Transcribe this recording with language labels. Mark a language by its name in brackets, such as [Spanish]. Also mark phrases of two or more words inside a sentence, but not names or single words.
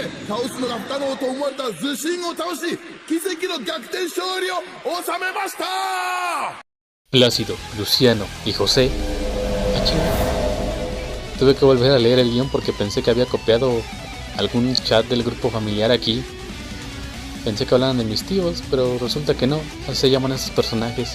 [Japanese] 倒すのが不可能と思われたズシンを倒し奇跡の逆転勝利を収めました。 [Spanish] Plácido, Luciano y José. Tuve que volver a leer el guión porque pensé que había copiado algún chat del grupo familiar aquí. Pensé que hablaban de mis tíos, pero resulta que no. Así se llaman esos personajes.